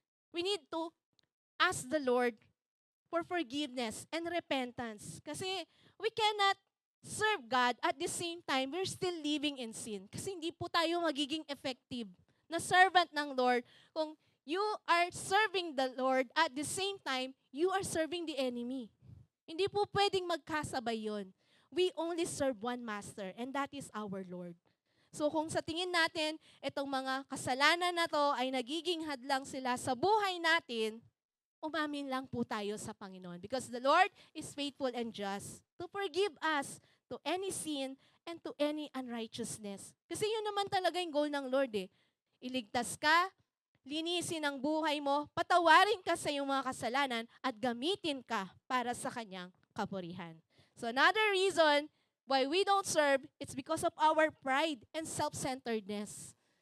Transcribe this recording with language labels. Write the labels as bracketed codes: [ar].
[en] We need to ask the Lord for forgiveness and repentance. Kasi we cannot serve God at the same time we're still living in sin. [tl] Kasi hindi po tayo magiging effective na servant ng Lord kung [en] you are serving the Lord at the same time you are serving the enemy. [tl] Hindi po pwedeng magkasabay yon. [en] We only serve one master, and that is our Lord. [tl] So kung sa tingin natin, itong mga kasalanan na to ay nagiging hadlang sila sa buhay natin, umamin lang po tayo sa Panginoon. [en] Because the Lord is faithful and just to forgive us to any sin and to any unrighteousness. [tl] Kasi yun naman talaga yung goal ng Lord eh. Iligtas ka, linisin ang buhay mo, patawarin ka sa iyong mga kasalanan, at gamitin ka para sa kanyang kapurihan. [en] So another reason why we don't serve, it's because of our pride and self-centeredness.